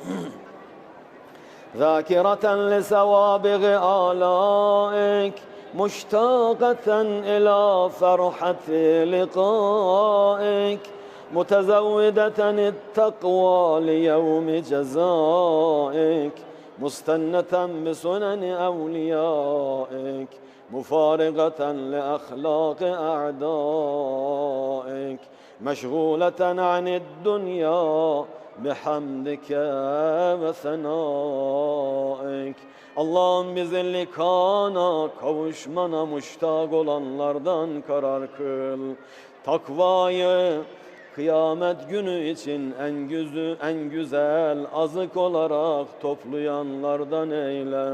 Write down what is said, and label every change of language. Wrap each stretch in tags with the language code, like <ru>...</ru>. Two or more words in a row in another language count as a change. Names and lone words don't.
<ar>ذاكرة لسوابغ آلائك مشتاقة إلى فرحة لقائك متزودة التقوى ليوم جزائك مستنة بسنن أوليائك مفارقة لأخلاق أعدائك مشغولة عن الدنيا بحمدك وثنائك.</ar> <tr>Allah'ım bizi likana kavuşmana müştak olanlardan karar kıl. Takvayı kıyamet günü için en güzel azık olarak toplayanlardan eyle.</tr>